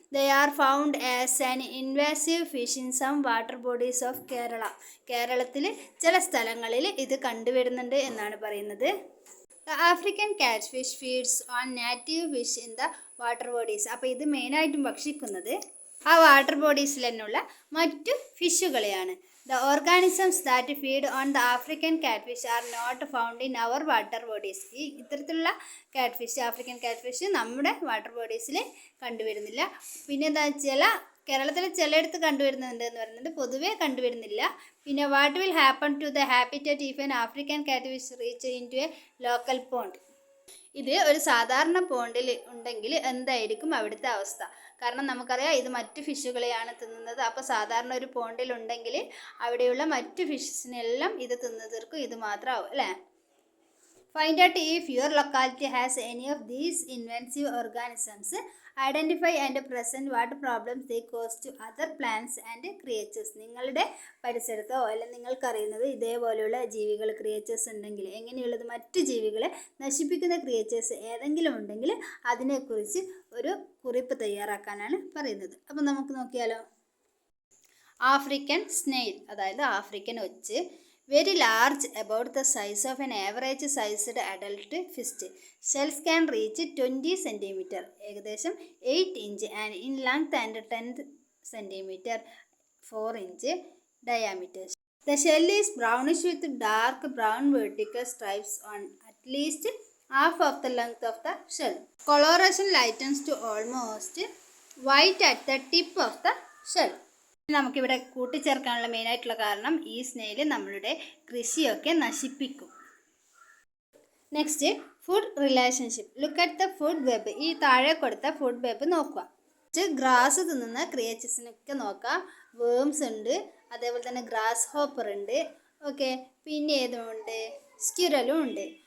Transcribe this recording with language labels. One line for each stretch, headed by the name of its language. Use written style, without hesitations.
English: They are found as an invasive fish in some water bodies of Kerala.
Malayalam: കേരളത്തിൽ ചില സ്ഥലങ്ങളിൽ ഇത് കണ്ടുവരുന്നുണ്ട് എന്നാണ് പറയുന്നത്.
English: The African cat fish feeds on native fish in the water bodies.
Malayalam: അപ്പോൾ ഇത് മെയിനായിട്ടും ഭക്ഷിക്കുന്നത് ആ വാട്ടർ ബോഡീസിൽ തന്നെയുള്ള മറ്റു ഫിഷുകളെയാണ്.
English: The organisms that feed on the African catfish are not found in our water bodies.
Malayalam: ഈ ഇത്തരത്തിലുള്ള കാറ്റ്ഫിഷ്, ആഫ്രിക്കൻ കാറ്റ്ഫിഷ് നമ്മുടെ വാട്ടർ ബോഡീസിൽ കണ്ടുവരുന്നില്ല. പിന്നെ എന്താ, കേരളത്തിൽ ചിലയിടത്ത് കണ്ടുവരുന്നുണ്ട് എന്ന് പറയുന്നുണ്ട്, പൊതുവെ കണ്ടുവരുന്നില്ല. പിന്നെ
English: What will happen to the habitat if an African catfish reach in to a local pond?
Malayalam: ഇത് ഒരു സാധാരണ പോണ്ടിൽ ഉണ്ടെങ്കിൽ എന്തായിരിക്കും അവിടുത്തെ അവസ്ഥ? കാരണം നമുക്കറിയാം ഇത് മറ്റു ഫിഷുകളെയാണ് തിന്നുന്നത്. അപ്പോൾ സാധാരണ ഒരു പോണ്ടിലുണ്ടെങ്കിൽ അവിടെയുള്ള മറ്റു ഫിഷസിനെല്ലാം ഇത് തിന്നു തീർക്കും, ഇത് മാത്രമാവും, അല്ലേ.
English: Find out if your locality has any of these invasive organisms. Identify and present what problems they cause to other plants and creatures.
Malayalam: നിങ്ങളുടെ പരിസരത്തോ അല്ലെങ്കിൽ നിങ്ങൾക്കറിയുന്നത് ഇതേപോലെയുള്ള ജീവികൾ ക്രിയേച്ചേഴ്സ് ഉണ്ടെങ്കിൽ, എങ്ങനെയുള്ളത് മറ്റു ജീവികളെ നശിപ്പിക്കുന്ന ക്രിയേച്ചേഴ്സ് ഏതെങ്കിലും ഉണ്ടെങ്കിൽ അതിനെക്കുറിച്ച് ഒരു കുറിപ്പ് തയ്യാറാക്കാനാണ് പറയുന്നത്. അപ്പം നമുക്ക് നോക്കിയാലോ.
English: African snail,
Malayalam: അതായത് African ഒച്ച്,
English: very large, about the size of an average sized adult fist. Shells can reach 20 cm,
Malayalam: ഏകദേശം
English: 8 inch, and in length and 10 cm, 4 inch diameter. The shell is brownish with dark brown vertical stripes on at least half of the length of the shell. Coloration lightens to almost white at the tip of the shell.
Malayalam: നമുക്കിവിടെ കൂട്ടിച്ചേർക്കാനുള്ള മെയിനായിട്ടുള്ള കാരണം ഈ snail നമ്മളുടെ കൃഷിയൊക്കെ നശിപ്പിക്കും.
English: Next, food relationship. Look at the food web.
Malayalam: ഈ താഴെ കൊടുത്ത ഫുഡ് വെബ് നോക്കുക. ഗ്രാസ് തിന്നുന്ന ക്രിയേച്ചേഴ്സിനൊക്കെ നോക്കാം. വേംസ് ഉണ്ട്, അതേപോലെ തന്നെ ഗ്രാസ് ഹോപ്പർ ഉണ്ട്, ഓക്കെ, പിന്നെ ഏതുമുണ്ട്, സ്ക്വിറലും ഉണ്ട്.